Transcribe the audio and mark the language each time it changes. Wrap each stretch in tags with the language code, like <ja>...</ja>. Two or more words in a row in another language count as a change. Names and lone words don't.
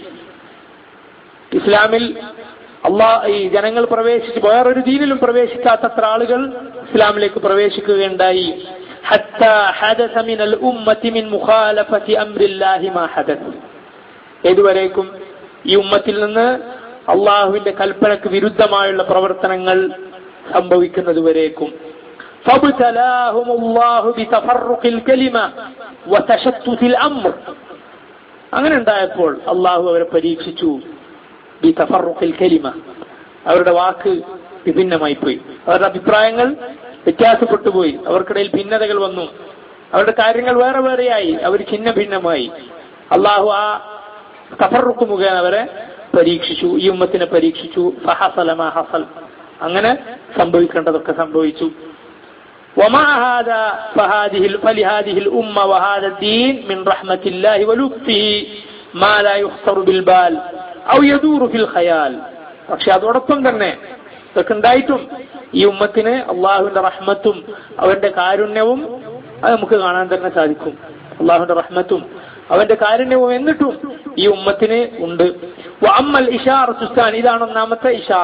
<ml>ഇസ്ലാമിൽ ഈ ജനങ്ങൾ പ്രവേശിച്ച് വേറൊരു ദീനിലും പ്രവേശിക്കാത്തത്ര ആളുകൾ ഇസ്ലാമിലേക്ക് പ്രവേശിക്കുകയുണ്ടായി.</ml> <ar>حتى حدث من الأمة من مخالفة أمر الله ما حدث.</ar> <ml>ഏതുവരേക്കും ഈ ഉമ്മത്തിൽ നിന്ന് അള്ളാഹുവിന്റെ കൽപ്പനക്ക് വിരുദ്ധമായുള്ള പ്രവർത്തനങ്ങൾ സംഭവിക്കുന്നതുവരേക്കും.</ml> <ar>فابتلاهم الله بتفرق الكلمة وتشتت الأمر.</ar> <ml>അങ്ങനെ ഉണ്ടായപ്പോൾ അള്ളാഹു അവരെ പരീക്ഷിച്ചു.</ml> <ar>بتفرق الكلمة,</ar> <ml>അവരുടെ വാക്ക് വിഭിന്നമായി പോയി, അവരുടെ അഭിപ്രായങ്ങൾ വ്യത്യാസപ്പെട്ടു പോയി, അവർക്കിടയിൽ ഭിന്നതകൾ വന്നു, അവരുടെ കാര്യങ്ങൾ വേറെ വേറെയായി, അവർ ഛിന്ന ഭിന്നമായി. അള്ളാഹു ആ തഫറുഖ് മുഖേന അവരെ പരീക്ഷിച്ചു, ഈ ഉമ്മത്തിനെ പരീക്ഷിച്ചു.</ml> <ar>فحصل ما حصل,</ar> <ml>അങ്ങനെ സംഭവിക്കേണ്ടതൊക്കെ സംഭവിച്ചു.</ml> <ar>ومع هذا فلهذه الأمة وهذا الدين من رحمة الله ولطفه ما لا يخطر بالبال أو يدور في الخيال.</ar> <ml>പക്ഷെ അതോടൊപ്പം തന്നെ ഇതൊക്കെ ഉണ്ടായിട്ടും ഈ ഉമ്മത്തിന് അള്ളാഹുവിന്റെ റഹ്മത്തും അവന്റെ കാരുണ്യവും അത് നമുക്ക് കാണാൻ തന്നെ സാധിക്കും. അള്ളാഹുവിന്റെ റഹ്മത്തും അവന്റെ കാരുണ്യവും എന്നിട്ടും ഈ ഉമ്മത്തിന് ഉണ്ട്.</ml> <ar>وأما الإشارة الثانية,</ar> <ml>ഇതാണ് ഒന്നാമത്തെ ഇഷാറ.</ml>